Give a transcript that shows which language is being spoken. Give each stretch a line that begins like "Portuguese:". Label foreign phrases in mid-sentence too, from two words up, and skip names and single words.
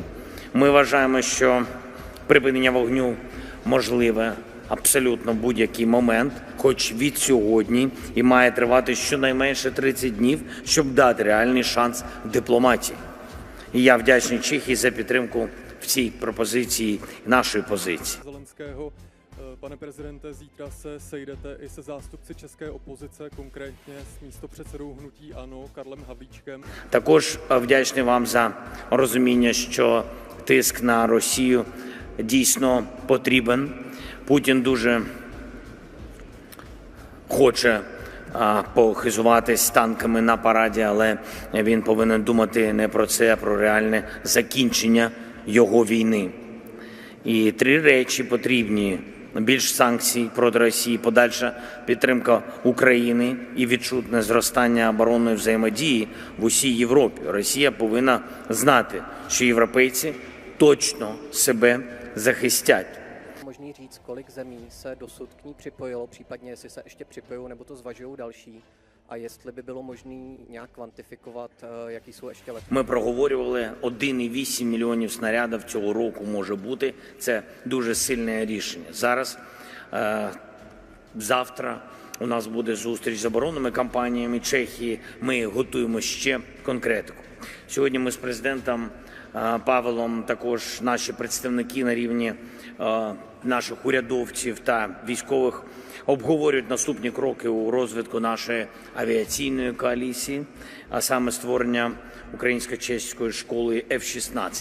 Ukrainian: Ми вважаємо, що припинення вогню можливе абсолютно в будь-який момент, хоч від сьогодні, і має тривати щонайменше 30 днів, щоб дати реальний шанс дипломатії. І я вдячний Чехії за підтримку в цій пропозиції нашої позиції.
Czech: Zelenského. Pane prezidente, zítra se sejdete i se zástupci české opozice, konkrétně s místopředsedou hnutí ANO Karlem Havlíčkem.
Ukrainian: Також вдячний вам за розуміння, що тиск на Росію дійсно потрібен. Путін дуже хоче похизуватись танками на параді, але він повинен думати не про це, а про реальне закінчення його війни. І три речі потрібні: більш санкцій проти Росії, подальша підтримка України і відчутне зростання оборонної взаємодії в усій Європі. Росія повинна знати, що європейці точно себе захистять.
Czech: Možný říct, kolik zemí se dosud k ní připojilo, případně jestli se ještě připojují, nebo to zvažují další, a jestli by bylo možné nějak kvantifikovat, jaký jsou ještě lety.
Ukrainian: Ми проговорювали 1,8 мільйонів снарядів цього року може бути. Це дуже сильне рішення. Зараз, завтра у нас буде зустріч з оборонними компаніями Чехії. Ми готуємо ще конкретику. Сьогодні ми з президентом Павелом, також наші представники на рівні наших урядовців та військових обговорюють наступні кроки у розвитку нашої авіаційної коаліції, а саме створення українсько-чеської школи F-16.